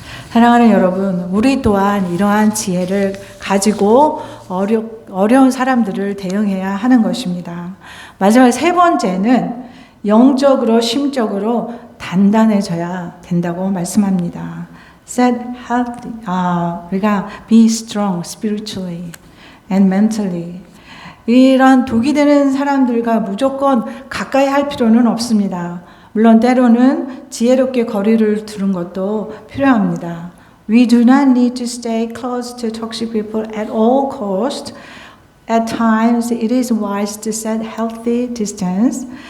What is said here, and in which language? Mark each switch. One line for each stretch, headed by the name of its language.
Korean: 사랑하는 여러분, 우리 또한 이러한 지혜를 가지고 어려운 사람들을 대응해야 하는 것입니다. 마지막 세 번째는 영적으로 심적으로 단단해져야 된다고 말씀합니다.
English: Set healthy,
Korean: 우리가
English: be strong spiritually and mentally.
Korean: 이런 독이 되는 사람들과 무조건 가까이 할 필요는 없습니다. 물론 때로는 지혜롭게 거리를 두는 것도 필요합니다.
English: We do not need to stay close to toxic people at all costs. At times, it is wise to set healthy distance.